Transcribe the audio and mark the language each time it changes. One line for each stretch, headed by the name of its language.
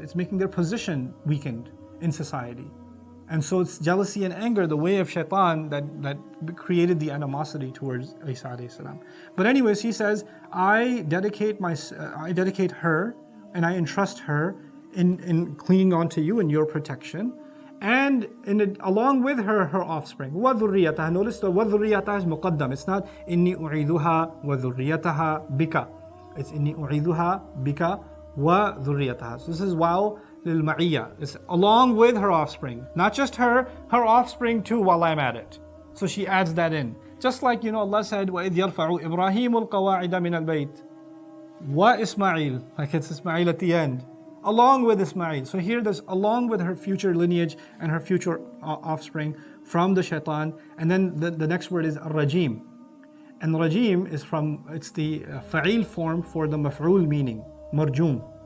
English: It's making their position weakened in society. And so it's jealousy and anger, the way of shaitan that created the animosity towards Isa alayhi salam. But anyways, he says, I dedicate her and I entrust her in clinging on to you and your protection, and along with her offspring.
Arabic: وَذُرِّيَّتَهَا.
English: Notice the وَذُرِّيَّتَهَا is muqaddam.
Arabic: It's not إِنِّي أُعِيذُهَا وَذُرِّيَّتَهَا بِكَ. It's إِنِّي أُعِيذُهَا بِكَ وَذُرِّيَّتَهَا.
English: So this is واو للمعية. It's along with her offspring. Not just her offspring too while I'm at it. So she adds that in.
Arabic: Just like, Allah said, وَإِذْ يَرْفَعُ إِبْرَاهِيمُ الْقَوَاعِدَ مِنَ الْبَيْتِ وَإِسْمَعِيلُ.
English: Like it's Ismail at the end. Along with Ismail. So here there's along with her future lineage and her future offspring from the shaitan. And then the next word is rajim. And rajim is it's the fa'il form for the maf'ul meaning. Marjum.